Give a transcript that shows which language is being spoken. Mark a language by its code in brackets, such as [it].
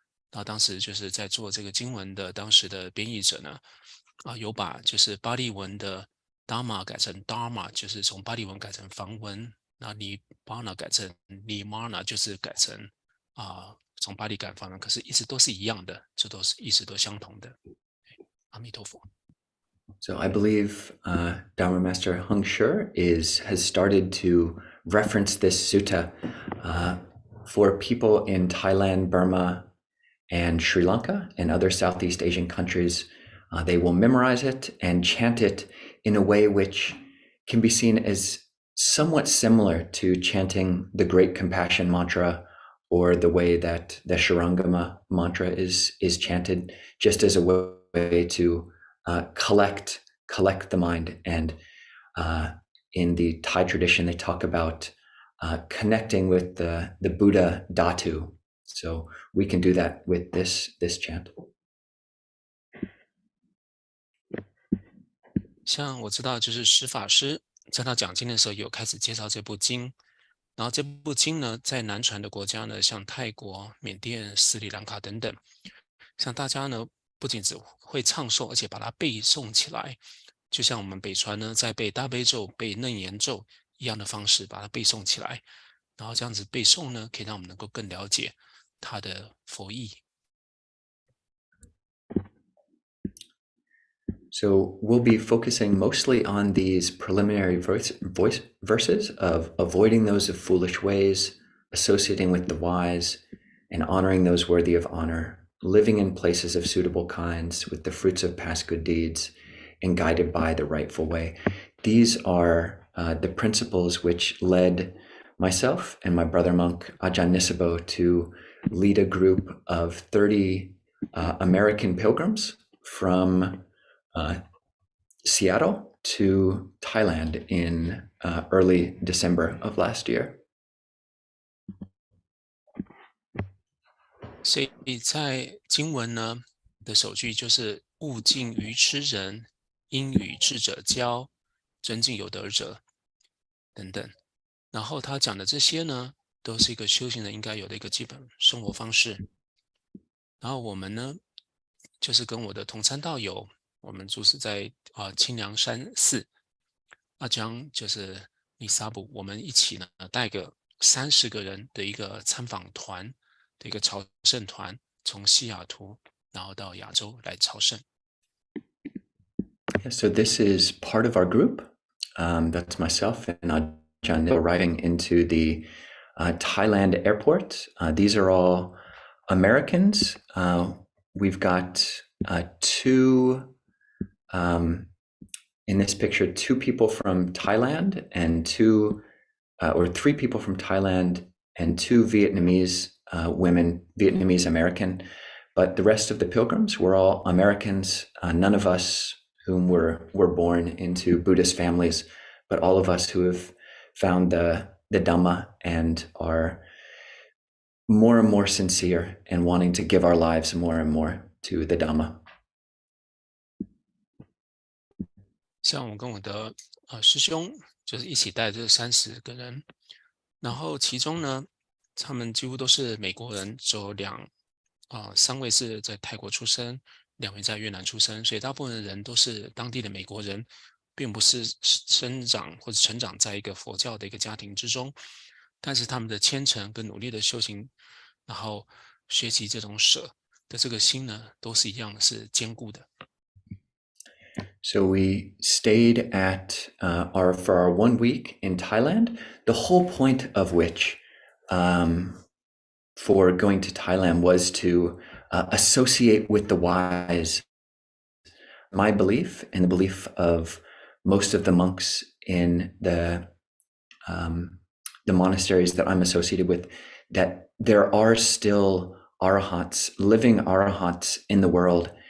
[zh] 然后当时就是在做这个经文的当时的编译者呢，有把就是巴利文的 Dhamma 改成 Dharma， 就是从巴利文改成梵文，那 Nibbana 改成 Nirvana， 就是改成从巴利改梵文，可是一直都是一样的，这都是意思都相同的。阿弥陀佛。 [en] So I believe Dharma Master Heng Sure has started to reference this sutta for people in Thailand, Burma, and Sri Lanka and other Southeast Asian countries. They will memorize it and chant it in a way which can be seen as somewhat similar to chanting the Great Compassion Mantra, or the way that the Shurangama mantra is chanted, just as a way to collect the mind. And in the Thai tradition, they talk about connecting with the Buddha Dhatu. So we can do that with this chant. [zh] 像我知道，就是石法师在他讲经的时候，有开始介绍这部经。然后这部经呢，在南传的国家呢，像泰国、缅甸、斯里兰卡等等，像大家呢，不仅只会唱诵，而且把它背诵起来，就像我们北传呢，在背大悲咒、背楞严咒一样的方式，把它背诵起来。然后这样子背诵呢，可以让我们能够更了解它的佛意。 [en] So we'll be focusing mostly on these preliminary verses of avoiding those of foolish ways, associating with the wise, and honoring those worthy of honor, living in places of suitable kinds with the fruits of past good deeds, and guided by the rightful way. These are the principles which led myself and my brother monk Ajahn Nisabo to lead a group of 30 American pilgrims from Seattle to Thailand in early December of last year. [zh] 所以在经文呢的首句就是勿近愚痴人，应与智者交，尊敬有德者等等。然后他讲的这些呢，都是一个修行人应该有的一个基本生活方式。然后我们呢，就是跟我的同参道友，我们住是在清凉山寺，阿江就是尼萨布，我们一起呢带个30个人的一个参访团的一个朝圣团，从西雅图然后到亚洲来朝圣。 [en] Yeah, so this is part of our group. That's myself and Ajahn arriving into the Thailand airport. These are all Americans. We've got two. In this picture, 2 people from Thailand and 3 people from Thailand and 2 Vietnamese women, Vietnamese American, but the rest of the pilgrims were all Americans. None of us whom were born into Buddhist families, but all of us who have found the Dhamma and are more and more sincere and wanting to give our lives more and more to the Dhamma. [zh] 像我跟我的师兄就是一起带这30个人，然后其中呢，他们几乎都是美国人，只有3位是在泰国出生，2位在越南出生，所以大部分的人都是当地的美国人，并不是生长或者成长在一个佛教的一个家庭之中，但是他们的虔诚跟努力的修行，然后学习这种舍的这个心呢，都是一样是坚固的。 [en] So we stayed at for our 1 week in Thailand, the whole point of which for going to Thailand was to associate with the wise. My belief and the belief of most of the monks in the monasteries that I'm associated with, that there are still arahats, living arahats in the world.